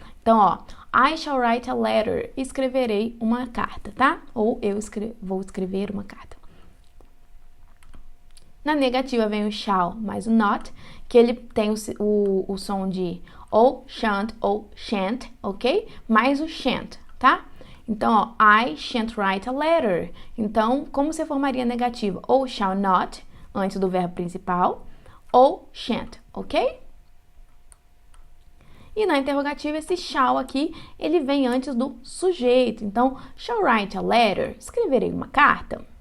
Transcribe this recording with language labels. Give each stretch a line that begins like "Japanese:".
Portuguese: Então, ó,
English: I shall write a letter,
Portuguese: escreverei uma carta, tá? Ou eu vou escrever uma carta. Na negativa vem o shall mais o not, que ele tem o som de ou shan't ou shan't, ok? Mais o shan't, tá? Então, ó,
English: I shan't write a letter.
Portuguese: Então, como você formaria a negativa? Ou shall not, antes do verbo principal, ou shan't, ok? E na interrogativa, esse shall aqui, ele vem antes do sujeito. Então,
English: shall write a letter,
Portuguese: escreverei uma carta.